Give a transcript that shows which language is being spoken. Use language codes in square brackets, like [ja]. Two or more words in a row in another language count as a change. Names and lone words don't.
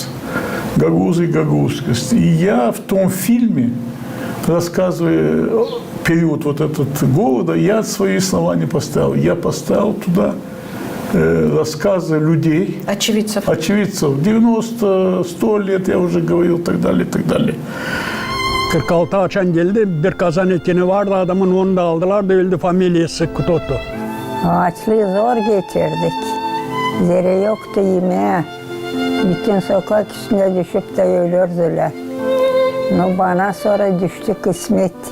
[ru] «Гагауза и Гагаузскость». И я в том фильме, рассказывая период вот этот голода, я свои слова не поставил. Я поставил туда рассказы людей. Очевидцев. Очевидцев. 90-100 лет, я уже говорил, так далее, так далее. [gag] 46 açan geldi, bir kazan etini vardı adamın, onu da aldılar da öldü, familyası tuttu. Açlığı zor geçirdik. Zere yoktu yemeğe. Bütün sokak üstüne düşüp de ölürdüler. No, bana sonra düştü kısmet.